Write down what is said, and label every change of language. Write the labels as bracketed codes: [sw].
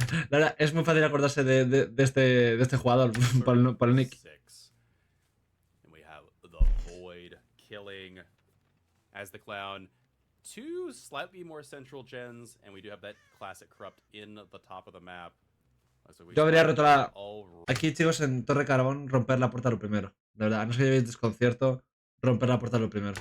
[es] La verdad, es muy fácil acordarse de este jugador por el nick. [en] And we have the Void killing as the Clown. 2 slightly more central gens, and we do have that classic corrupt in the top of the map. So [es] Yo habría roto la... Aquí, chicos, en Torre Carbón, romper la puerta lo primero. De verdad, no sé si veis desconcierto, romper la puerta lo primero.